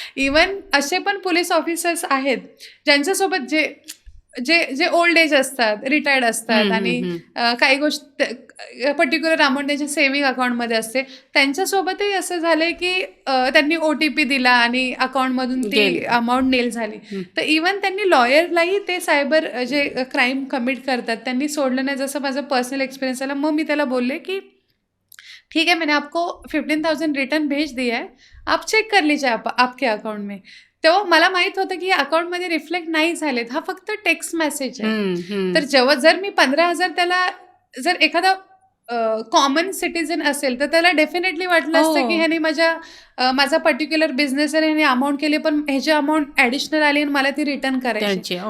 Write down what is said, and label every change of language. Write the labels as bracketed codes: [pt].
[mr] Even असे पण police officers आहेत ज्यांच्यासोबत जे ओल्ड एज असतात, रिटायर्ड असतात आणि काही गोष्ट पर्टिक्युलर अमाऊंट त्यांच्या सेव्हिंग अकाउंटमध्ये असते, त्यांच्यासोबतही असं झालंय की त्यांनी OTP दिला आणि अकाउंटमधून ती अमाऊंट नेल झाली. तर इवन त्यांनी लॉयरलाही ते सायबर जे क्राईम कमिट करतात त्यांनी सोडलं नाही. जसं माझं पर्सनल एक्सपिरियन्स आला. मग मी त्याला बोलले की [hi] ठीक है मैंने आपको 15,000 रिटर्न भेज दिया है, आप चेक कर लीजिए आपके अकाउंट में. [mr] तेव्हा मला माहित होतं की अकाउंटमध्ये रिफ्लेक्ट नाही झालेत, हा फक्त टेक्स्ट मेसेज आहे. तर जेव्हा जर मी 15,000 त्याला, जर एखादा कॉमन सिटीजन असेल तर त्याला डेफिनेटली वाटलं असतं की ह्याने माझा पर्टिक्युलर बिझनेस आहे, ह्याने अमाऊंट केली पण ह्याची अमाऊंट ॲडिशनल आली आणि मला ती रिटर्न करायची.